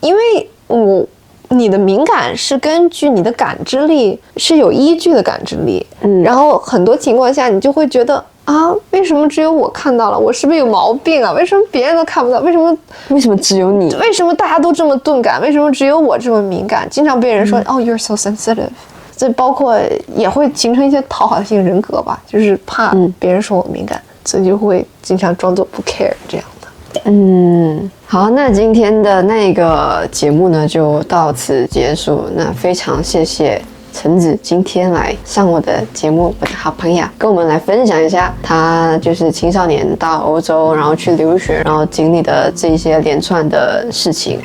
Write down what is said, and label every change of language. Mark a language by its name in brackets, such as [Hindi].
[Chinese] 因为你的敏感是根据你的感知力，是有依据的感知力。然后很多情况下你就会觉得为什么只有我看到了？我是不是有毛病啊？为什么别人都看不到？为什么只有你？为什么大家都这么钝感？为什么只有我这么敏感？经常被人说 [English] you're so sensitive。 [Chinese] 这包括也会形成一些讨好性人格吧，就是怕别人说我敏感，所以就会经常装作不 care 这样的。好，那今天的那个节目呢就到此结束。那非常谢谢橙子今天来上我的节目，我的好朋友跟我们来分享一下他就是青少年到欧洲，然后去留学，然后经历的这一些连串的事情。